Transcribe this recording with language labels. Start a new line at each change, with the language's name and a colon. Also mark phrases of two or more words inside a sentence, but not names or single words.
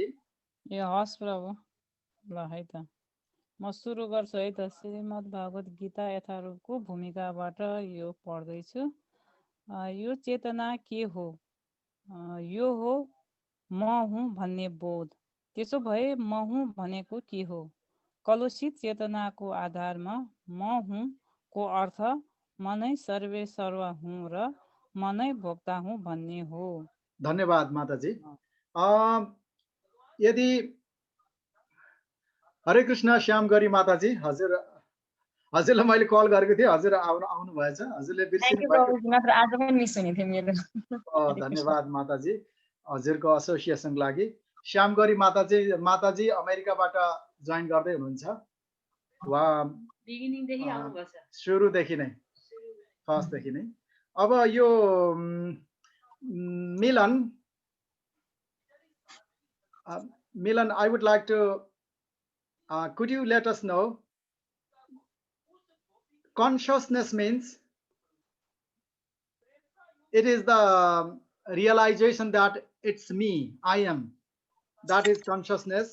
Nepali: ए हस् प्रभु ल है त म सुरु गर्छु है त श्रीमद् भागवत गीता यथारूपको भूमिकाबाट यो पढ्दैछु यो चेतना के हो यो हो म हुँ भन्ने बोध त्यसो भए म हुँ भनेको के हो कलुषित चेतनाको आधारमा म हुँ को अर्थ म नै सर्वे सर्व हुँ र म नै भोक्ता हुँ भन्ने हो धन्यवाद माताजी यदि हरे कृष्ण श्याम गरी माताजी हजुरलाई मैले कल गरेको थिएँ हजुर आउनु भएछ हजुरले बिर्सिनु भएको धन्यवाद माताजी हजुरको एसोसिएसनको लागि श्याम गरी माताजी अमेरिकाबाट जोइन गर्दै हुनुहुन्छ उहाँ बिगिनिङदेखि आउनुभएछ सुरुदेखि नै फर्स्टदेखि नै अब यो
English: Milan, I would like to could you let us know consciousness means it is the realization that it's me, I am, that is consciousness.